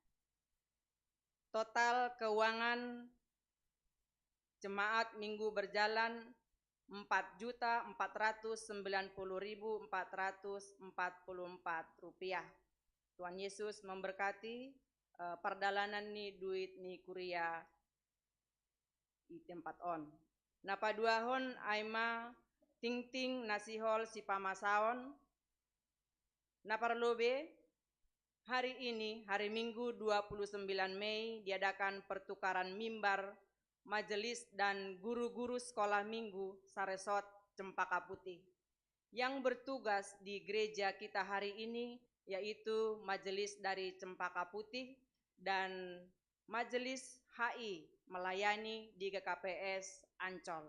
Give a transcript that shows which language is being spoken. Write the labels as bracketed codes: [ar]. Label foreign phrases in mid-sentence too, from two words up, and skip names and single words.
[id] Total keuangan jemaat minggu berjalan 4.490.444 rupiah. Tuhan Yesus memberkati [bts] perdalanan ni duit ni kuria di tempat on. Napa duahon aima ting nasihol si pamasaon. [id] Naparlobe hari ini, hari Minggu 29 Mei diadakan pertukaran mimbar majelis dan guru-guru sekolah minggu Saresot Cempaka Putih. Yang bertugas di gereja kita hari ini yaitu majelis dari Cempaka Putih dan majelis HI melayani di GKPS Ancol.